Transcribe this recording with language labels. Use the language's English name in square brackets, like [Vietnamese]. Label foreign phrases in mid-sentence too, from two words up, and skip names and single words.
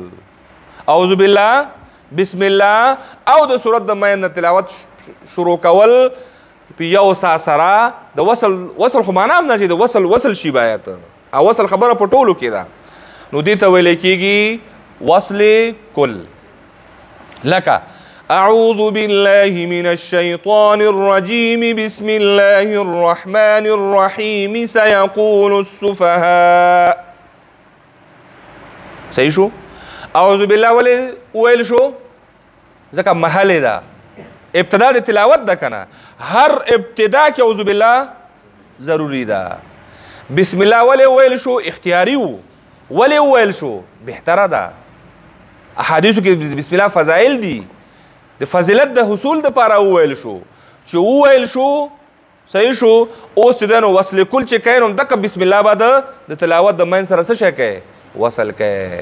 [Arabic] اعوذ بالله، بسم الله [Pashto] او د صورت د منځ نه تلاوت شروع کول په یو سا سره. د وصل خو معنا هم نه چې د وصل شي باید، او وصل خبره په ټولو کې ده، نو دې ته ویلی کېږي وصل کل. [Arabic] لکه أعوذ بالله من الشيطان الرجيم بسم الله الرحمن الرحيم سيقول السفهاء. [Pashto] صحیح شو؟ [Arabic] أعوذ بالله [Pashto] ویل شو ځکه محل ده، ابتدا د تلاوت ده که نه. هر ابتدا کې [Arabic] أعوذ بالله [Pashto] ضروري ده. [Arabic] بسم الله [Pashto] ویل شو اختیاري و، ولې وویل شو؟ بهتره ده. احادیثو کې [Arabic] بسم الله [Pashto] فضایل دي، د فضیلت د حصول دپاره وویل شو، چې وویل شو صحیح شو. اوس چې دی نو وصل کل چې کوې نو دقه [Arabic] بسم الله [Pashto] به د تلاوت د مین سره څه شی کوې وصل کوې.